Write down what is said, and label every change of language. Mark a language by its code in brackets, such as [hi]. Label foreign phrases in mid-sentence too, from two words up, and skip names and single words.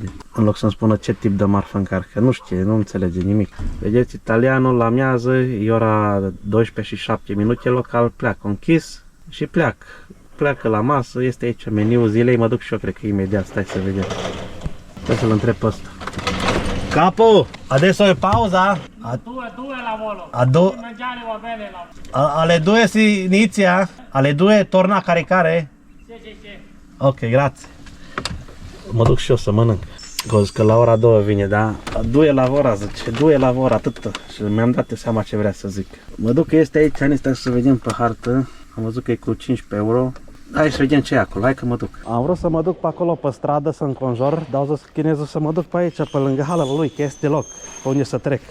[ro] În loc să-mi spună ce tip de marfă încarc, că nu știe, nu înțelege nimic. Vedeți, italianul la miază, e ora 12 și 7 minute local, pleacă închis și pleacă. Pleacă la masă, este aici meniul zilei, mă duc și eu, cred că imediat, stai să vedem. Stai să-l întreb pe ăsta. [it] Capo, adesso è pausa? Due lavoro. Mangiare va bene Alle 2 si inizia? Alle 2 torna a caricare? Sì. Ok, grazie. [ro] Mă duc și eu să mănânc. Că la ora 2 vine, da? 2 lavora, zice, 2 lavora, atât. Și mi-am dat seama ce vrea să zic. Mă duc că este aici, stai să vedem pe hartă. Am văzut că e cu 15 euro. Hai să vedem ce e acolo, hai că mă duc. Am vrut să mă duc pe acolo pe stradă să înconjor, dar au zis chinezul să mă duc pe aici, pe lângă hala lui, că este loc, pe unde să trec.